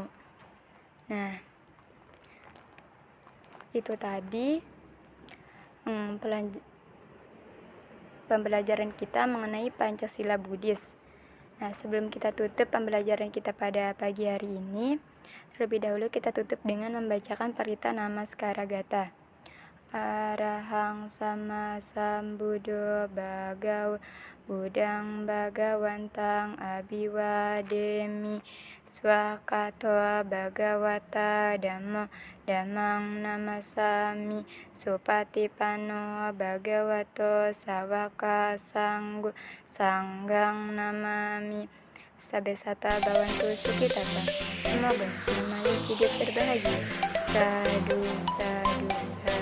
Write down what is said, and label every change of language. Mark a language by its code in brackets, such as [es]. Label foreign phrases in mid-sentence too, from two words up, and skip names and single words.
[id] Nah, itu tadi pembelajaran kita mengenai Pancasila Buddhis. Nah, sebelum kita tutup pembelajaran kita pada pagi hari ini, terlebih dahulu kita tutup dengan membacakan Parita Namaskara Gata. [pi] Arahang sama sambuddho bhagawa Budang Bhagawantang Abiwademi Swakato Bhagawata Dhammang Namasami Supatipanno Bhagavato Sawaka Sanggang Namami. Sabesata Bawantu Sukitata. [id] Semoga semuanya hidup berbahagia. [pi] Sadu, sadu,